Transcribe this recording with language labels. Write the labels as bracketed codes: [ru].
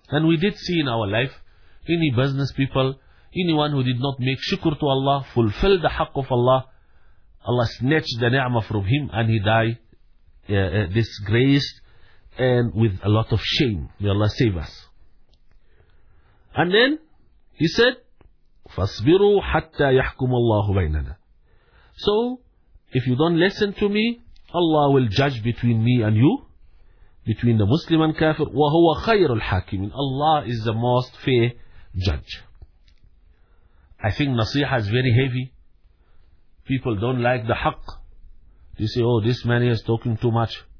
[en] And we did see in our life, any business people, anyone who did not make shukr to Allah, fulfill the haqq of Allah, Allah snatched the ni'mah from him and he died disgraced and with a lot of shame. May Allah save us. And then he said, [ar] فَاصْبِرُوا حَتَّى يَحْكُمُ اللَّهُ بَيْنَنَا. [en] So, if you don't listen to me, Allah will judge between me and you, between the Muslim and Kafir. [ar] وَهُوَ خَيْرُ الْحَاكِمِينَ. [en] Allah is the most fair judge. I think nasiha is very heavy. People don't like the haqq. They say, oh, this man is talking too much.